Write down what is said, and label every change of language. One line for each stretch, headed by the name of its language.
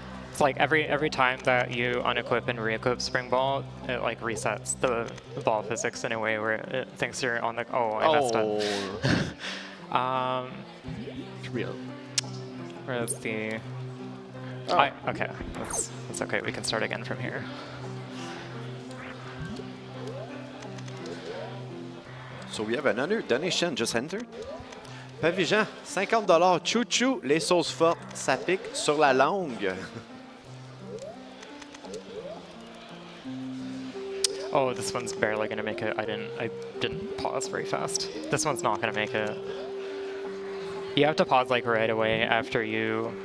English: It's like every time that you unequip and re-equip Spring Ball, it like resets the ball physics in a way where it thinks you're on the, oh, I messed up. It's real. Where's the... Oh. Okay, that's okay. We can start again from here. So we have another donation just entered. Pavillon, $50.
French: Chouchou, les sauces fortes, ça pique sur la langue.
English: Oh, this one's barely gonna make it. I didn't pause very fast. This one's not gonna make it. You have to pause like right away after you.